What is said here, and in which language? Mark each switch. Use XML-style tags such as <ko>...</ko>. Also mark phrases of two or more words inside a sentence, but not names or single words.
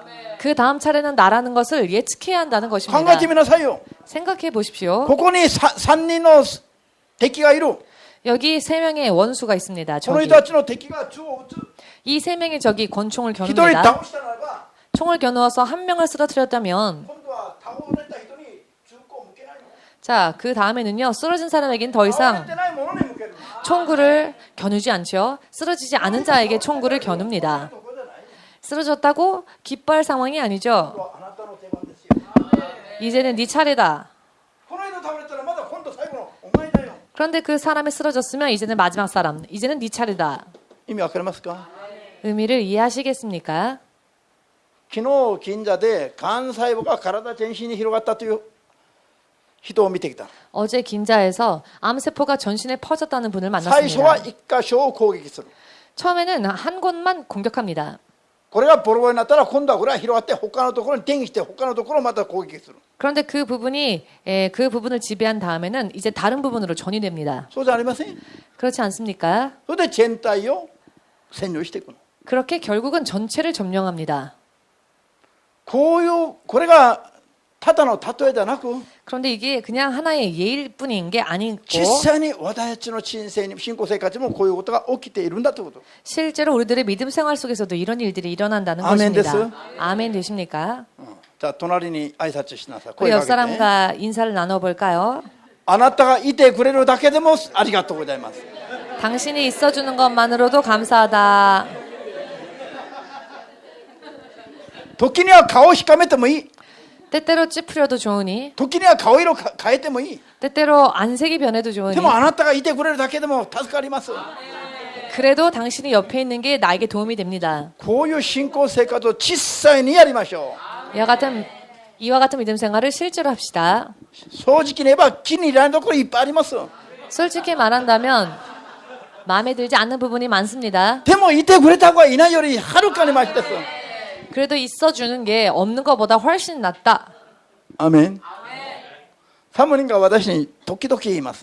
<ko>그 다음 차례는 나라는 것을 예측해야 한다는</ko> <ja>考</ja> <ko>것입니다.</ko> <ja>えてみなさいよ。</ja> <ko>생각해 보십시오.</ko> <ja>ここに3人の敵がいる。</ja> <ko>여기 세 명의 원수가 있습니다.</ko> <ja>この</ja> <ko>적이.</ko> <ja>人たちの敵が銃を撃つ。</ja> <ko>이 세 명의 적이 권총을</ko> <ja>一人</ja> <ko>겨눕니다.</ko> <ja>倒したならば</ja> <ko>총을 겨누어서 한 명을 쓰러뜨렸다면</ko> <ja>今度は倒れた人に銃口を向けないの。</ja> <ko>자, 그 다음에는요. 쓰러진 사람에겐 더</ko> <ja>倒れ</ja> <ko>이상</ko> <ja>てないものに向ける。</ja> <ko>총구를 겨누지 않죠. 쓰러지지 않은 자에게 총구를 겨눕니다.</ko> <ja>ここじゃない。</ja> <ko>쓰러졌다고 기뻐할 상황이 아니죠.</ko> <ja>あなたの出番ですよ。</ja> <ko>이제는 네 차례다.</ko> <ja>この人倒れたらまだ今度最後のお前だよ。</ja> <ko>그런데 그 사람이 쓰러졌으면 이제는 마지막 사람. 이제는 네 차례다.</ko> <ja>意味わかりますか？</ja> <ko>의미를 이해하시겠습니까?</ko> <ja>昨日近所でがん細胞が体全身に広がったという人を見てきた。</ja> <ko>어제 긴자에서 암세포가 전신에 퍼졌다는 분을</ko> <ja>最初は</ja> <ko>만났습니다.</ko> <ja>一箇所を攻撃する。</ja> <ko>처음에는 한 곳만 공격합니다.</ko> <ja>これがボロボロになったら今度はこれは広がって他のところに転移して他のところをまた攻撃する。</ja> <ko>그런데 그 부분이 그 부분을 지배한 다음에는 이제 다른 부분으로 전이됩니다.</ko> <ja>そうじゃありません。</ja> <ko>그렇지 않습니까?</ko> <ja>それで全体を占領していくの。</ja> <ko>그렇게 결국은 전체를 점령합니다.</ko> <ja>こういうこれがただの例えじゃなく</ja> <ko>그런데 이게 그냥 하나의 예일 뿐인 게 아니고</ko> <ja>実際に私たちの信仰生活もこういうことが起きているんだということ。</ja> <ko>실제로 우리들의 믿음 생활 속에서도 이런 일들이 일어난다는 아멘 것입니다. 됐어요? 아멘 되십니까?</ko> <ja>じゃあ隣に挨拶しなさい。</ja> <ko>우리</ko> <ja>声</ja> <ko>옆</ko> <ja>かけて。</ja> <ko>사람과 인사를 나눠볼까요?</ko> <ja>あなたがいてくれるだけでもありがとうございます。</ja> <ko>당신이 있어주는 것만으로도 감사하다.</ko> <ja>時には顔をしかめてもいい。</ja> <ko>때때로 찌푸려도 좋으니</ko> <ja>時には顔色を変えてもいい。</ja> <ko>때때로 안색이 변해도 좋으니</ko> <ja>でもあなたがいてくれるだけでも助かります。</ja> <ko>그래도 당신이 옆에 있는 게 나에게 도움이 됩니다.</ko> <ja>こういう信仰生活を実際にやりましょ</ja> <ko>이와 같은 믿음 생활을 실제로 합시다.</ko> <ja>う。正直に言えば気に入らないところいっぱいあります。 솔직히 말한다면 마음에 들지 않는 부분이 많습니다. でもいてくれた方がいないよりはるかにマシです。 그래도 있어주는 게 없는 것보다 훨씬 낫다. アメン。サムリンが私に時々言います。</ja>